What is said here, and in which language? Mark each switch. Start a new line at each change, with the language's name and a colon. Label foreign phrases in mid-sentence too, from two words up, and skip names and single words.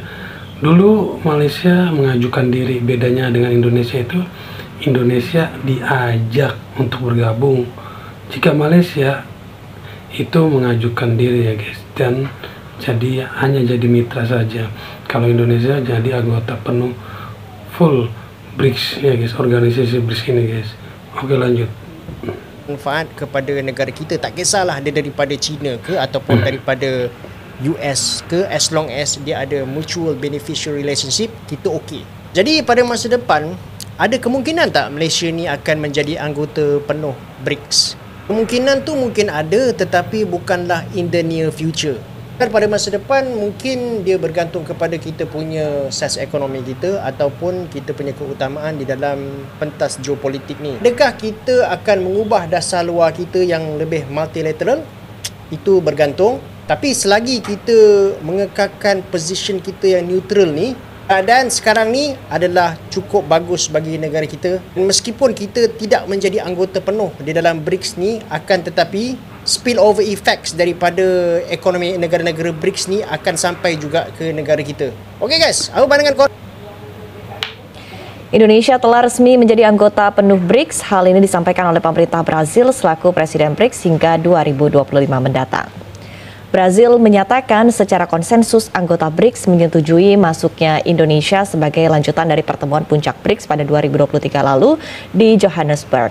Indonesian: Dulu Malaysia mengajukan diri, bedanya dengan Indonesia itu Indonesia diajak untuk bergabung jika Malaysia itu mengajukan diri ya guys, dan hanya jadi mitra saja, kalau Indonesia jadi anggota penuh full BRICS ya guys, organisasi BRICS ini guys. Oke, lanjut.
Malay: Manfaat kepada negara kita, tak kisahlah dia daripada China ke ataupun daripada US ke,
English: as long as
Malay: dia ada
English: mutual beneficial relationship,
Malay: kita okey. Jadi pada masa depan ada kemungkinan tak Malaysia ni akan menjadi anggota penuh BRICS? Kemungkinan tu mungkin ada, tetapi bukanlah
English: in the near future.
Malay: Dan pada masa depan mungkin dia bergantung kepada kita punya saiz ekonomi kita ataupun kita punya keutamaan di dalam pentas geopolitik ni. Adakah kita akan mengubah dasar luar kita yang lebih multilateral? Itu bergantung. Tapi selagi kita mengekalkan position kita yang neutral ni, keadaan sekarang ni adalah cukup bagus bagi negara kita. Dan meskipun kita tidak menjadi anggota penuh di dalam BRICS ni, akan tetapi
English: spillover effects
Malay: daripada ekonomi negara-negara BRICS ni akan sampai juga ke negara kita. Okey guys, apa pandangan korang?
Indonesian: Indonesia telah resmi menjadi anggota penuh BRICS. Hal ini disampaikan oleh pemerintah Brazil selaku Presiden BRICS hingga 2025 mendatang. Brazil menyatakan secara konsensus anggota BRICS menyetujui masuknya Indonesia sebagai lanjutan dari pertemuan puncak BRICS pada 2023 lalu di Johannesburg.